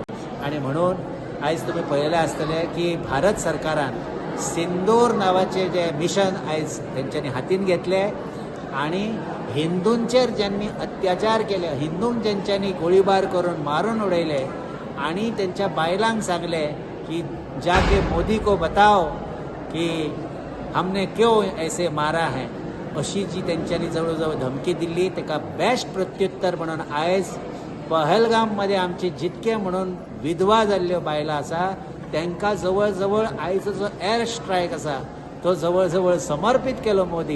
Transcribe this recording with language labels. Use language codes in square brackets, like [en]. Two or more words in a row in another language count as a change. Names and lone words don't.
[kok] आणि म्हणून आयज तुम्ही पळयलें आसतलें की भारत सरकारान सिंदूर नांवाचें जे मिशन आयज तेंच्यांनी हातीन घेतलें आणि हिंदूंचेर ज्यांनी अत्याचार केले, हिंदूंक ज्यांच्यांनी गोळीबार करून मारून उडयले आणि त्यांच्या बायलांक सांगले की [hi] जाके मोदी को बताओ कि हमने क्यों ऐसे मारा है, [kok] अशी जी तेंच्यांनी जवळजवळ धमकी दिल्ली ताका बेस्ट प्रत्युत्तर म्हणून आयज पहलगाममध्ये आमचे जितके म्हणून विधवा जाल्ल्यो बायलां आसा तांकां जवळ जवळ आयजो जो एअर स्ट्रायक आसा तो जवळ जवळ समर्पित केलो मोदीन।